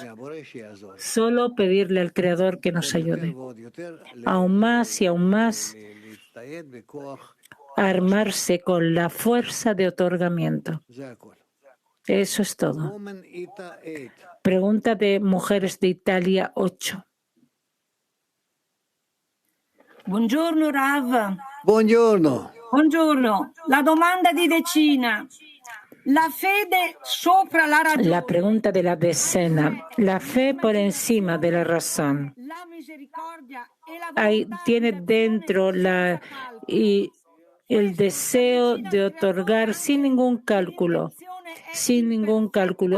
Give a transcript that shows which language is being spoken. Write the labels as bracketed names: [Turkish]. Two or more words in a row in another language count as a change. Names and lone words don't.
[Spanish] Solo pedirle al Creador que nos ayude. Aún más y aún más a armarse con la fuerza de otorgamiento. Eso es todo. Pregunta de Mujeres de Italia 8. [Italian] Buongiorno Rav. Buongiorno. Buongiorno. La domanda di decina. La fede sopra la ragione. [Spanish] La pregunta de la decena. La fe por encima de la razón. Tiene dentro el deseo de otorgar sin ningún cálculo. Sin ningún cálculo.